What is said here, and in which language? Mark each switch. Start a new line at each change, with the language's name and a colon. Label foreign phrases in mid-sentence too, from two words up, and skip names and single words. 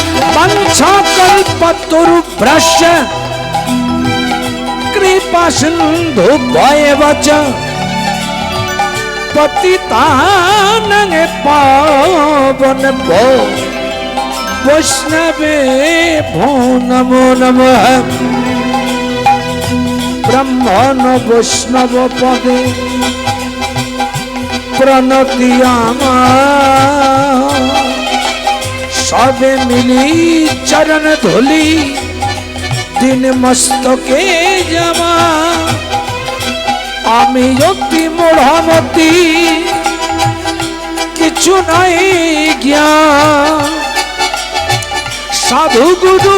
Sanskrit: वंशकल्पतरुभ्यश्च कृपा सिंधु भयवच पतितानां पावन भो वैष्णवे भो नमो नमः
Bangla: ব্রহ্মণ বৈষ্ণব পদে প্রণতিয়ামা সবে মিলি চরণ ধূলি দিন মস্তকে জমা আমি অতি মূঢ়মতি কিছু নহি জ্ঞান সাধু গুরু